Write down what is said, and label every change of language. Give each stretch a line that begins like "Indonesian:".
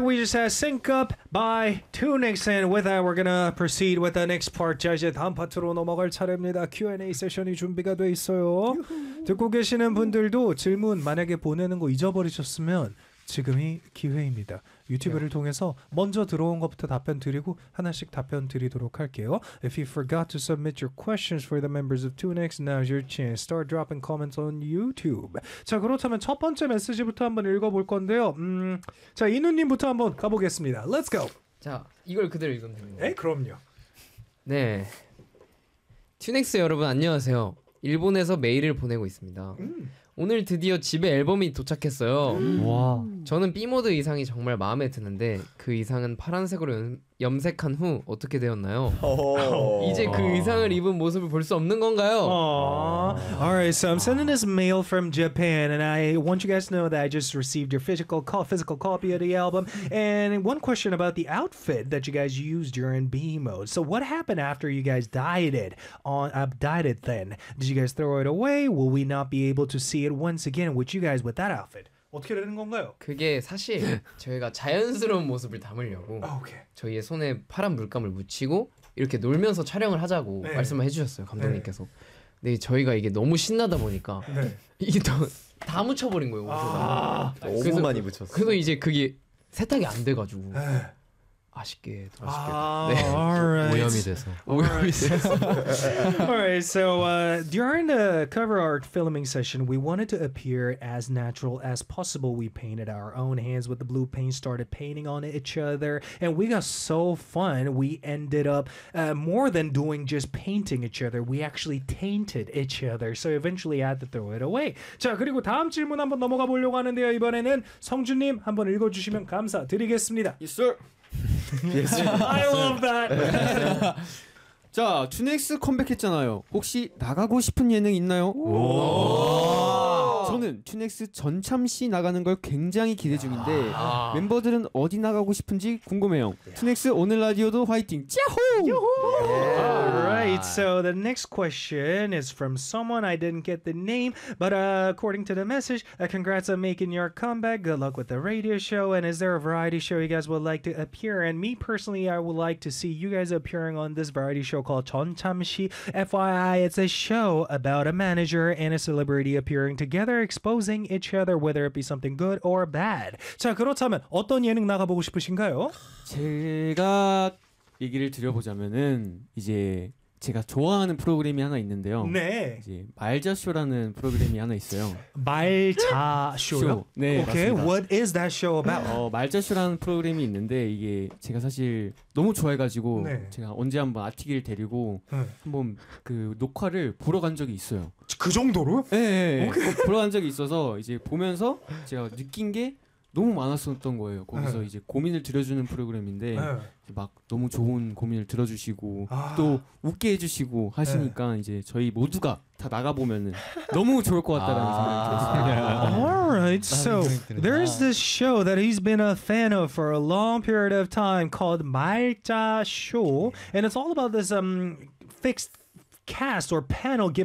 English: We just had Sync Up by Tunics, and with that we're gonna proceed with the next part.
Korean: 자 이제 다음 파트로 넘어갈 차례입니다. Q&A 세션이 준비가 돼 있어요. 듣고 계시는 분들도 질문 만약에 보내는 거 잊어버리셨으면 지금이 기회입니다. 유튜브를 통해서 먼저 들어온 것부터 답변 드리고 하나씩 답변 드리도록 할게요.
English: If you forgot to submit your questions for the members of Tunics, now's your chance. Start dropping comments on YouTube.
Korean: 자, 그렇다면 첫 번째 메시지부터 한번 읽어볼 건데요. 자, 이누님부터 한번 가보겠습니다.
English: Let's go!
Korean: 자, 이걸 그대로 읽으면 됩니다. 네, 그럼요. 네. 튜닉스 여러분, 안녕하세요. 일본에서 메일을 보내고 있습니다. 오늘 드디어 집에 앨범이 도착했어요. 와. 저는 B모드 의상이 정말 마음에 드는데 그 의상은 파란색으로 염색한 후 어떻게 되었나요? 이제 그 의상을 입은 모습을 볼 수 없는 건가요?
English: Alright, so I'm sending this mail from Japan and I want you guys to know that I just received your physical copy of the album. And one question about the outfit that you guys used during B-mode. So what happened after you guys dieted on dieted then? Did you guys throw it away? Will we not be able to see it once again with you guys with that outfit?
Korean: 어떻게 되는 건가요? 그게 사실 저희가 자연스러운 모습을 담으려고 okay. 저희의 손에 파란 물감을 묻히고 이렇게 놀면서 촬영을 하자고 네. 말씀을 해주셨어요, 감독님께서. 네. 근데 저희가 이게 너무 신나다 보니까 네. 이게 다 묻혀버린 거예요, 옷에다. 너무 그래서, 많이 묻혔어. 그래서 이제 그게 세탁이 안 돼가지고 네.
English: All right. So during the cover art filming session, we wanted to appear as natural as possible. We painted our own hands with the blue paint, started painting on each other, and we got so fun. We ended up more than doing just painting each other. We actually tainted each other. So eventually, I had to throw it away.
Korean: 자 그리고 다음 질문 한번 넘어가 보려고 하는데요. 이번에는 성준님 한번 읽어주시면 감사드리겠습니다.
English: Yes, sir. Yes. I love that.
Korean: 자, 튜닉스 컴백했잖아요. 혹시 나가고 싶은 예능 있나요? 오~ 저는 튜닉스 전참시 나가는 걸 굉장히 기대 중인데 멤버들은 어디 나가고 싶은지 궁금해요. 튜닉스 오늘 라디오도 화이팅! 짜호!
English: Alright, so the next question is from someone. I didn't get the name, but according to the message, congrats on making your comeback. Good luck with the radio show. And is there a variety show you guys would like to appear? And me personally, I would like to see you guys appearing on this variety show called 전참시. FYI, it's a show about a manager and a celebrity appearing together, exposing each other, whether it be something good or bad.
Korean: 자, 그렇다면 어떤 예능 나가보고 싶으신가요? 제가... 얘기를 드려보자면은 이제 제가 좋아하는 프로그램이 하나 있는데요. 네. 이제 말자쇼라는 프로그램이 하나 있어요. 말자쇼요? 네,
English: okay.
Korean: 맞습니다.
English: What is that show about?
Korean: 말자쇼라는 프로그램이 있는데 이게 제가 사실 너무 좋아해가지고 네. 제가 언제 한번 아티기를 데리고 네. 한번 그 녹화를 보러 간 적이 있어요. 그 정도로? 네. 네, 네. Okay. 보러 간 적이 있어서 이제 보면서 제가 느낀 게 너무 많았었던 거예요. 거기서 네. 이제 고민을 들어주는 프로그램인데 네. 막 너무 좋은 고민을 들어주시고 또 웃게 해주시고 하시니까 네. 이제 저희 모두가 다 나가보면은 너무 좋을 것 같다라는 생각이 들었어요.
English: Alright, so there's this show that he's been a fan of for a long period of time called 말자쇼 and it's all about this fixed cast or panel giving